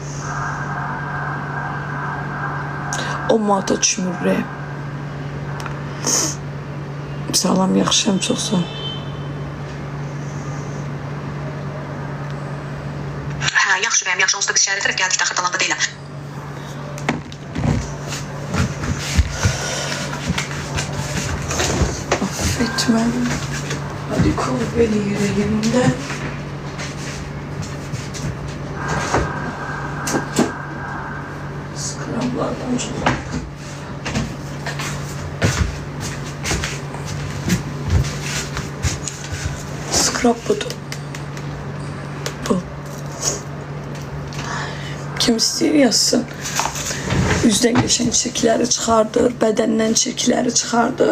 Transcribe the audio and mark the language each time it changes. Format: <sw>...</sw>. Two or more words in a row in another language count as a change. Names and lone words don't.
<az>10 manata düşmür. Salam, yaxşıyam, çox sağ ol. Yaxşı bəyəm, yaxşı, onsuz da biz şəhərə tərəf gəldik, daxır dalanda deyiləm.</az> <tr>Affetmem, hadi kov beni yüreğimden. Skrablardan çok.</tr> <az>Skrab budur. Bu. Kim istəyir yazsın. Üzdən geçen çirkləri çıxardır, bədəndən çirkləri çıxardır.</az>